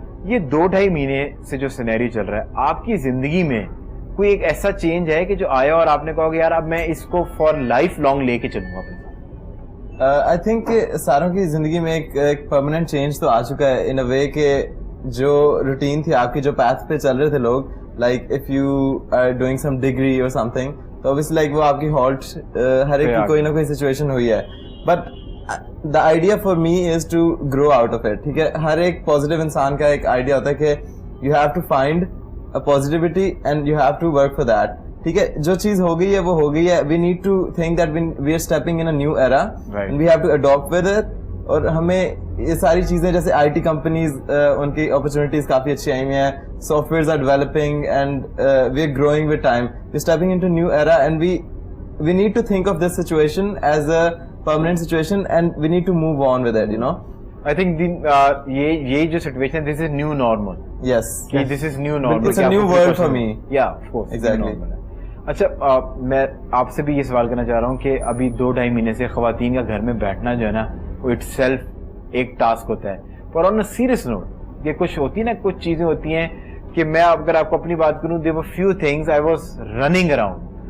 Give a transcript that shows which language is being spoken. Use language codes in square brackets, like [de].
[ur] یہ 2-2.5 مہینے سے جو سینیریو چل رہا ہے آپ کی زندگی میں کوئی ایک ایسا چینج ہے کہ جو آیا اور آپ نے کہا کہ یار اب میں اس کو فار لائف لانگ لے کے چلوں گا اپنے ساتھ؟ آئی تھنک کہ ساروں کی زندگی میں ایک پرماننٹ چینج تو آ چکا ہے [en] in a way [ur] کہ جو روٹین تھی آپ کی, جو پیتھ پہ چل رہے تھے لوگ, like [en] if you are doing some degree [ur] اور سم تھنگ, تو obviously لائک وہ آپ کی ہالٹ ہر ایک کی کوئی نہ کوئی سچویشن ہوئی ہے. [en] But the idea for me is to grow out of it. [ur] ٹھیک ہے, ہر ایک پازیٹیو انسان کا ایک آئیڈیا ہوتا ہے کہ [en] you have to find a positivity and you have to work for that. [ur] ٹھیک ہے, جو چیز ہو گئی ہے وہ ہو گئی ہے. [en] We need to think that we are stepping in a new era and we have to adopt with it. [ur] اور ہمیں یہ ساری چیزیں جیسے آئی ٹی کمپنیز ان کی اپرچونیٹیز کافی اچھی آئی ہوئی ہیں, [en] softwares are developing and we are growing with time, we are stepping into new era and we need to think of this situation as [ur] a [en] permanent situation and we need to move on with it, you know. I think [ur] یہ جو [en] situation, this is new normal. Yes. This is new normal. It's a new world for me. Yeah, of course. Exactly. [ur] اچھا, میں آپ سے بھی یہ سوال کرنا چاہ رہا ہوں کہ ابھی 2-2.5 مہینے سے خواتین کا گھر میں بیٹھنا جو ہے نا وہ [en] itself [ur] ایک ٹاسک ہوتا ہے. پر آن اے سیریس نوٹ, یہ کچھ ہوتی ہے نا, کچھ چیزیں ہوتی ہیں کہ میں اگر آپ کو اپنی بات کروں, [en] there were few things I was running around.